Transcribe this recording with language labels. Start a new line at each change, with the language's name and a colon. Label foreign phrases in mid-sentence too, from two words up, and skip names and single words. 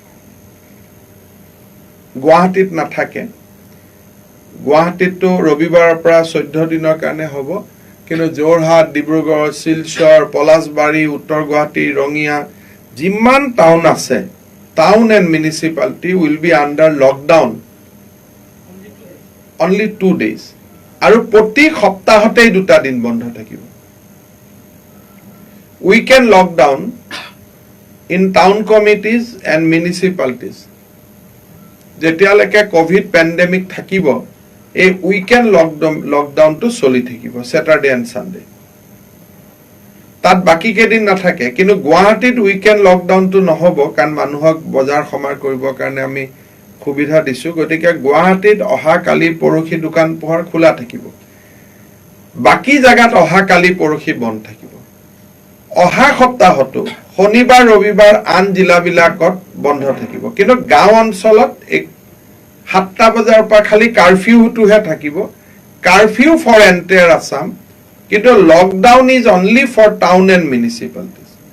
Assamese: গুৱাহাটীত নাথাকে গুৱাহাটীতো ৰবিবাৰৰ পৰা 14 দিনৰ কাৰণে হ'ব কিন্তু যোৰহাট ডিব্ৰুগড় শিলচৰ পলাশবাৰী উত্তৰ গুৱাহাটী ৰঙিয়া যিমান টাউন আছে
English: town and municipality will be under lockdown only 2 days
Assamese: আৰু প্ৰতি সপ্তাহতেই 2টা দিন বন্ধ থাকিব
English: weekend lockdown in town committees and municipalities
Assamese: যেতিয়ালৈকে
English: covid pandemic
Assamese: থাকিব এই উইকেন্ড লকডাউন তো চলি থাকিব
English: Saturday and Sunday
Assamese: তাত বাকি কেদিন নাথাকে কিন্তু গুৱাহাটীত
English: weekend lockdown
Assamese: তো নহব কাৰণ মানুহক বজাৰ সমাৰ কৰিবৰ কাৰণে আমি সুবিধা দিছো গতিকে গুৱাহাটীত অহা কালি পৰহি দোকান পোহাৰ খোলা থাকিব বাকি জায়গাত অহা কালি পৰহি বন্ধ থাকিব অহা সপ্তাহতো শনিবাৰ ৰবিবাৰ আন জিলাবিলাকত বন্ধ থাকিব কিন্তু গাঁও অঞ্চলত 7টা বজাৰ পৰা খালি কাৰফিউটোহে থাকিব
English: curfew for entire Assam
Assamese: কিন্তু
English: lockdown is only for town and municipalities